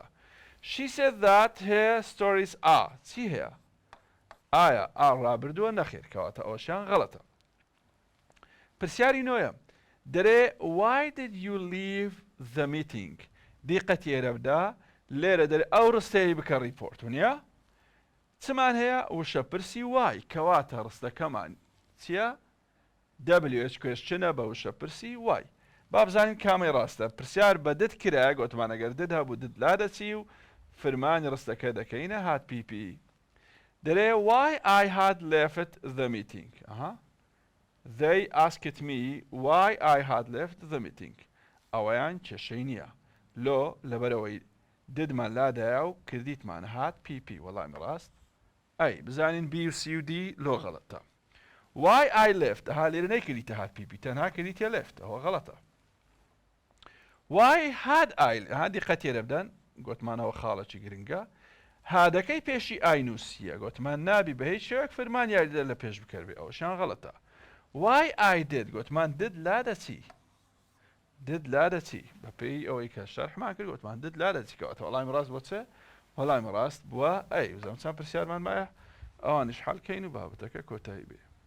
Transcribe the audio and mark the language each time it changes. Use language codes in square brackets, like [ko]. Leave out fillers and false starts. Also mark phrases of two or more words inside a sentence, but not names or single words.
[en] She said that her stories are [ckb] چی هەیە ئایا ڕابردووە نەخێر کەواتە ئەوەشیان غەڵەتە. پرسیاری نۆیە دەرێ [en] why did you leave the meeting [ckb] دیقەت تێرە بدە لێرە دەرێ ئەو ڕستەیە بکە ریپۆرت نییە چمان هەیە وشە پرسی وای کەواتە ڕستەکەمان چییە [en] WH question [ckb] بە وشە پرسی وای. با بزانین کامی ڕاستە پرسیار بە دت کرایە گوتمان ئەگەر دت هەبوو دت لا دەچی و فرمانی ڕستەکە دەکەینە [en] had PP. [ckb] دەرێ [en] why I had left the meeting they asked me why I had left the meeting [ckb] ئەوەیان کێشەی نییە لۆ لەبەرەوەی ددمان لادایە و کردیتمان [en] had PP [ckb] وەڵامی ڕاست ئەی بزانین بی و سی و دی لۆ غەڵەتە. [en] why I left [ckb] لێرە نەیکردیتە [en] had PP [ckb] تەنها کردیتە left ئەوە غەڵەتە. [en] Why had I [ckb] هادی قەتێرە بدەن گوتمانەوە خاڵەکی گرنگە هادەکەی پێشی ئای نووسیە گوتمان نابی بە هیچ شێوەیەک فرمان یاریدە لە پێش بکەوێ ئەوەشیان غەڵەتە [en] Why I did [ckb] گوتمان did لا دەچی did لا دەچی بەپێی ئەوەی کە شەرحمان کرد گوتمان did لا دەچی کەواتە وەڵامی ڕاست بۆ چێ وەڵامی ڕاست بووە ئەی وزەم چەند پرسیارمان مایە ئەوانیش حەڵکەین و بابەتەکە کۆتایی بێ